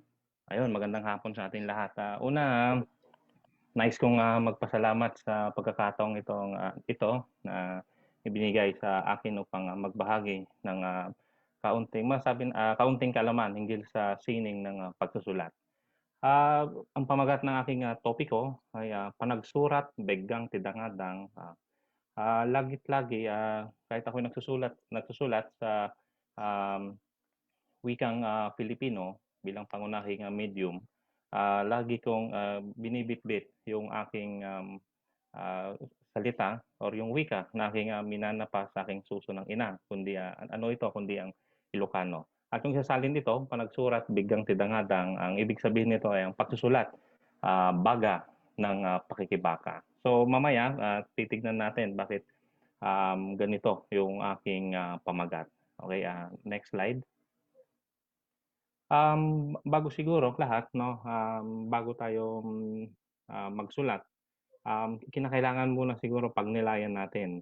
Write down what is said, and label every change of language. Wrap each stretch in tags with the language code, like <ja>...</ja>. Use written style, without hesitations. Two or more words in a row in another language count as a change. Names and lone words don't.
<tl>Ayun, magandang hapon sa ating lahat. Una, nais kong magpasalamat sa pagkakataong ito na ibinigay sa akin upang magbahagi ng kaunting kalaman hinggil sa sining ng pagsusulat.</tl> <ilo>Ang pamagat ng aking topiko ay panagsurat, beggang tidangadang,</ilo> <tl>lagit-lagi kahit ako'y nagsusulat sa wikang Filipino bilang pangunahing medium, lagi kong binibitbit yung aking salita or yung wika na aking minanapa sa aking suso ng ina, kundi kundi ang Ilocano. At yung sasalin dito,</tl> <ilo>panagsurat, biggang tidangadang,</ilo> <tl>ang ibig sabihin nito ay ang pagsusulat, baga ng pakikibaka. So mamaya, titignan natin bakit ganito yung aking pamagat.</tl> <en>Okay, next slide.</en> <tl>Bago siguro lahat, no, bago tayo magsulat, kinakailangan muna siguro pagnilayan natin.</tl>